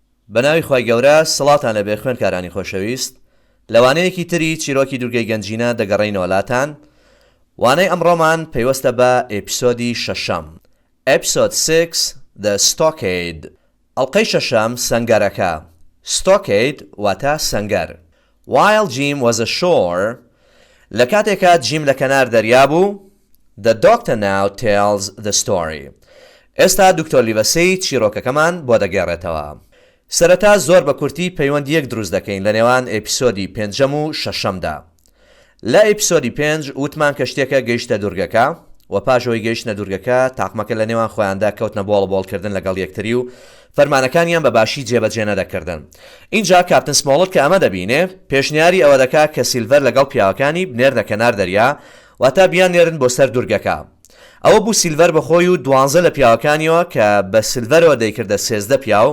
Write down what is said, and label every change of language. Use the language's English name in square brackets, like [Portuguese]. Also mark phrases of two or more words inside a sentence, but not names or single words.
[Central Kurdish] بەناوی خی گەورە سڵاتان لەبێ خوێندکارانی خۆشەویست لەوانەیەکی تری چیرۆکی دورگەی گەنجینە دەگەڕێینەوە لاتان وانەی ئەمڕۆمان پەیوەستە بە ئێپیسۆدی شەشەم [English] Episode 6 The Stockade [Central Kurdish] ئەڵقەی شەشەم سەنگەرەکە Stockade واتە سەنگەر [English] While Jim was ashore [Central Kurdish] لە کاتێکە جیم لە کەنار دەریا بوو [English] The doctor now tells the story [Central Kurdish] ئێستا دکتۆر لیڤەسەی چیرۆکەکەمان بۆ دەگێڕێتەوە سەرەتا زۆر بە کورتی پەیوەند یەک دروست دەکەین لە نێوان ئێپیسۆدی پێنجەم و شەشەمدا لە ئێپیسۆدی پێنج وتمان کە شتێکە گەیشتە دورگەکە و پاشەوەی گەیشتنە دورگەکە تاقمەکە لە نێوان خۆیاندا کەوتنە بۆڵبۆڵکردن لەگەڵ یەکتری و فەرمانەکانیان بە باشی جێبەجێ نەدەکردن اینجا کاپتن سمۆڵت کە ئەمە دەبینێ پێشنیاری ئەوە دەکا کە سیلڤەر لەگەڵ پیاوەکانی بنێرنە کەنار دەریا واتە بیان نێرن بۆ سەر دورگەکە ئەوە بوو سیلڤەر بەخۆی و 12 لە پیاوەکانیەوە کە بە سیلڤەرەوە دەیکردە 13 پیاو